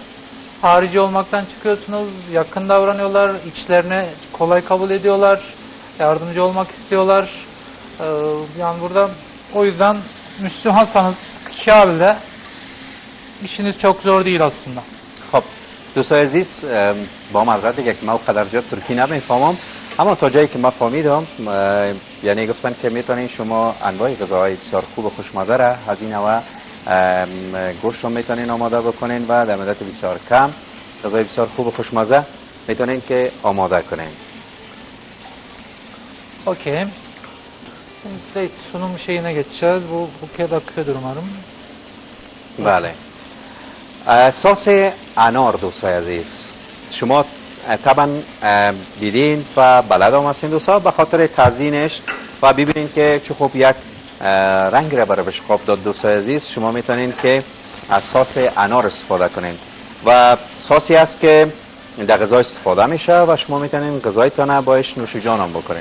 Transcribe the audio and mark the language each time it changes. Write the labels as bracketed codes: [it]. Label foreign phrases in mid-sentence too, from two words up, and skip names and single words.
[tr] Harici olmaktan çıkıyorsunuz, yakın davranıyorlar, içlerine kolay kabul ediyorlar, yardımcı olmak istiyorlar. Yani burada o yüzden Müslümansanız Kabe'de işiniz çok zor değil aslında. [fa] خب دوستای عزیز، با معذرت دیگه که ما قدر زیاد ترکی نمیفهمم، اما تا جایی که ما فهمیدم یعنی گفتن که میتونین شما انواع غذاهای بسیار خوب و خوشمزه را از این نوع گوشت رو میتونین آماده بکنین و در مدت بسیار کم غذای بسیار خوب و خوشمزه میتونین که آماده کنین. [tr] Okey. Şimdi direkt sunum şeyine geçeceğiz. Bu kadar akıyordur umarım. [fa] بله. سس انار دوستای عزیز، شما طبعا دیدین و بلد هم هستین دوستا، به خاطر تزیینش و ببینین که چه خوب یک رنگ را برای بشقاب داد دوستای عزیز، شما میتونین که از سس انار استفاده کنین و ساسی است که در غذا استفاده میشه و شما میتونین غذایتان باش نوش جان هم بکنین.